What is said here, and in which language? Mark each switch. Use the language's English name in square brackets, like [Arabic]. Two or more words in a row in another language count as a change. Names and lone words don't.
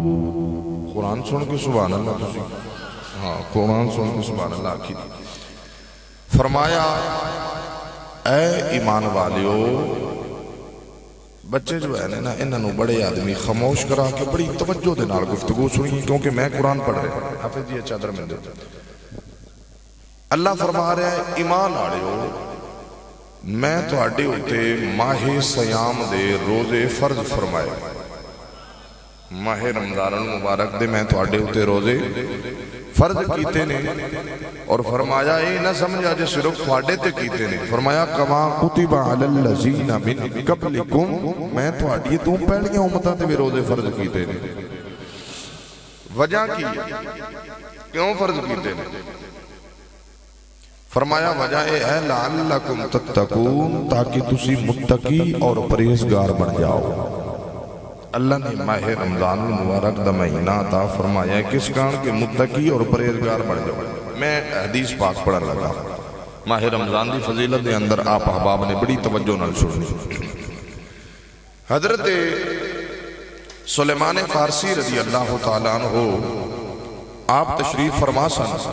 [Punjabi] قرآن سن کے سبحان اللہ، ہاں قرآن سن کے سبحان اللہ کی فرمایا اے ایمان والیو، بچے جو ہے نا انہوں بڑے آدمی خاموش کرا کے بڑی توجہ دے نال گفتگو سنی [Urdu] کیونکہ میں قرآن پڑھ رہا ہوں۔ [Punjabi] حافظ جی چادر میں دے اللہ فرما رہا ہے ایمان والےو میں تواڈے اُتے ماہ سیام دے روزے فرض فرمائے ماہ رمضان المبارک دے میں تواڈے اُتے روزے فرض کیتے نے اور فرمایا اے نہ سمجھا جے صرف تواڈے تے کیتے نے فرمایا [Arabic] کما کتب علی الذین من قبلکم [Punjabi] میں تواڈی تو پہلیاں امتاں تے بھی روزے فرض کیتے نے وجہ کی کیوں فرض کیتے نے فرمایا وجہ اے ہے [Arabic] لعلکم تتقون [Punjabi] تاکہ تسی متقی اور پرہیزگار بن جاؤ اللہ نے ماہ رمضان المبارک دا مہینہ عطا فرمایا ہے کس کان کے متقی اور پرہیزگار بن جاؤ میں حدیث پاک پڑھن لگا ماہ رمضان دی فضیلت دے اندر آپ احباب نے بڑی توجہ نال سنی حضرت سلیمان فارسی [Arabic] رضی اللہ تعالیٰ عنہ [Punjabi] آپ تشریف فرما سن